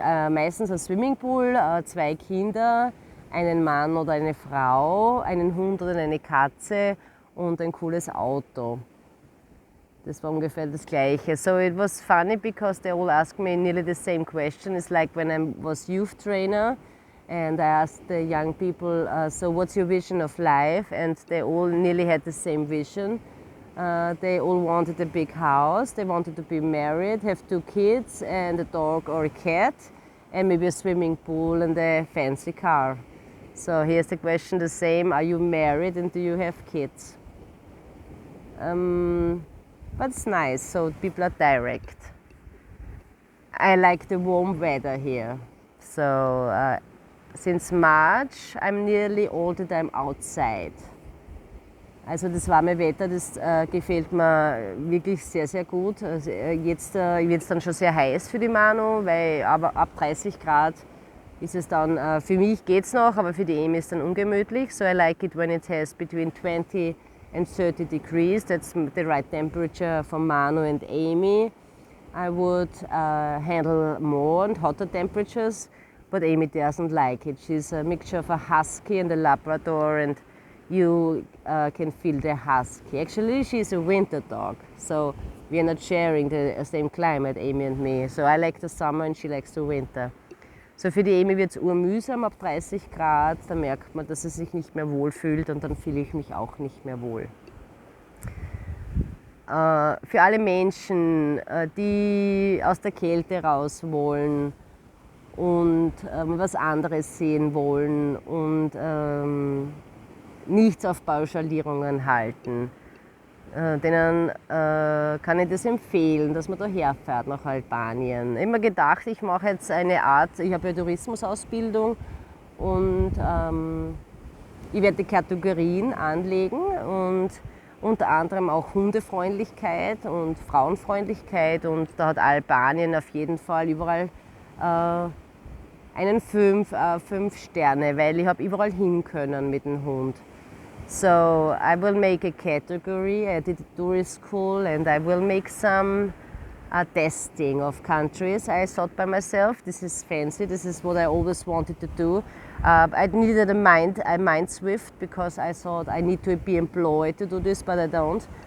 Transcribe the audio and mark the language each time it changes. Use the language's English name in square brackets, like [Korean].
[German] Meistens ein Swimmingpool, 2 Kinder, einen Mann oder eine Frau, einen Hund oder eine Katze und ein cooles Auto. Das war ungefähr das Gleiche. [English] So it was funny because they all asked me nearly the same question. It's like when I was youth trainer and I asked the young people, so what's your vision of life? And they all nearly had the same vision. They all wanted a big house, they wanted to be married, have 2 kids and a dog or a cat, and maybe a swimming pool and a fancy car. So here's the question the same, are you married and do you have kids? But it's nice, so people are direct. I like the warm weather here. So since March, I'm nearly all the time outside. [German] Also das warme Wetter, das gefällt mir wirklich sehr, sehr gut. Also jetzt wird es dann schon sehr heiß für die Manu, weil aber ab 30 Grad ist es dann, für mich geht es noch, aber für die Amy ist es dann ungemütlich. [English] So I like it when it has between 20 and 30 degrees. That's the right temperature for Manu and Amy. I would handle more and hotter temperatures, but Amy doesn't like it. She's a mixture of a husky and a Labrador, and you can feel the husky. Actually, she's a winter dog, so we are not sharing the same climate, Amy and me. So I like the summer and she likes the winter. [German] So für die Amy wird es urmühsam ab 30 Grad, da merkt man, dass sie sich nicht mehr wohl fühlt und dann fühle ich mich auch nicht mehr wohl. Für alle Menschen, die aus der Kälte raus wollen und was anderes sehen wollen und nichts auf Pauschalierungen halten, denen kann ich das empfehlen, dass man da herfährt nach Albanien. Ich habe mir gedacht, ich mache jetzt eine Art, ich habe ja Tourismusausbildung und ich werde die Kategorien anlegen und unter anderem auch Hundefreundlichkeit und Frauenfreundlichkeit, und da hat Albanien auf jeden Fall überall einen 5 Sterne, weil ich habe überall hin können mit dem Hund. [English] So I will make a category. I did a tourist school and I will make some testing of countries. I thought by myself, this is fancy, this is what I always wanted to do. I needed a mind swift because I thought I need to be employed to do this, but I don't.